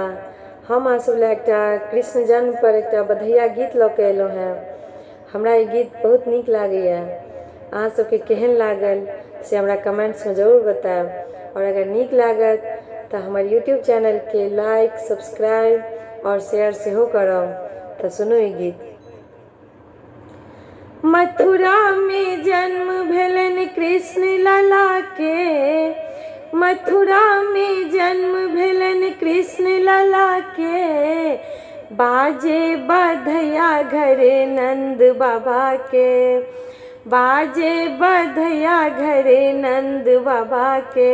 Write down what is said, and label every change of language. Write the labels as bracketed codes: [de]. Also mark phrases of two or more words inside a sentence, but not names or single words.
[mai] हम अहाँ सब एक कृष्ण जन्म पर एक बधैया गीत लऽ के एलहुँ हैं। हमरा ये गीत बहुत नीक लागैए। अहाँ सबके केहन लागल से हमरा कमेंट्स में जरूर बताएब। और अगर नीक लागत तो हमर यूट्यूब चैनल के लाइक, सब्सक्राइब और शेयर सेहो करब। तो सुनू ये गीत। मथुरा में जन्म भेलन कृष्ण लला के, मथुरा में जन्म भेलन कृष्ण लला के, बाजे बधैया घरे नंद बाबा के, बाजे बधैया घरे नंद बाबा के।